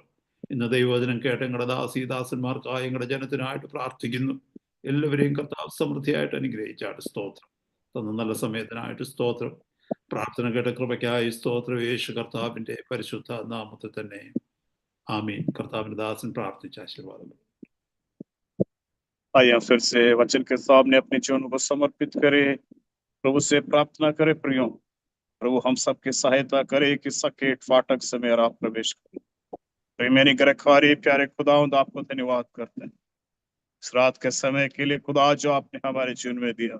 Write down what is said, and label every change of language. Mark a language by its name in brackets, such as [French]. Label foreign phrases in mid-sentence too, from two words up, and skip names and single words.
[Malayalam] ഇന്ന് ദൈവവചനം കേട്ട ഞങ്ങളുടെ ദാസന്മാർക്കായി ഞങ്ങളുടെ ജനത്തിനായിട്ട് പ്രാർത്ഥിക്കുന്നു. എല്ലാവരെയും കർത്താവ് സമൃദ്ധിയായിട്ട് അനുഗ്രഹിച്ചാട്ട് സ്തോത്രം. തന്ന നല്ല സമയത്തിനായിട്ട് സ്തോത്രം. പ്രാർത്ഥന കേട്ട കൃപയ്ക്കായി സ്തോത്രം. യേശു കർത്താവിന്റെ പരിശുദ്ധ നാമത്തിൽ തന്നെ ആമീൻ. കർത്താവിന്റെ ദാസൻ പ്രാർത്ഥിച്ച ആശീർവാദം. [Hindi] आइए फिर से वचन के सामने अपने जीवन को समर्पित करे, प्रभु से प्रार्थना करे। प्रियो, प्रभु हम सबकी सहायता करे कि सकेट फाटक से मेरा प्रवेश करे। मेरी गरखवारी प्यारे खुदावंद, आपको धन्यवाद करते हैं इस रात के समय के लिए खुदा, जो आपने हमारे जीवन में दिया।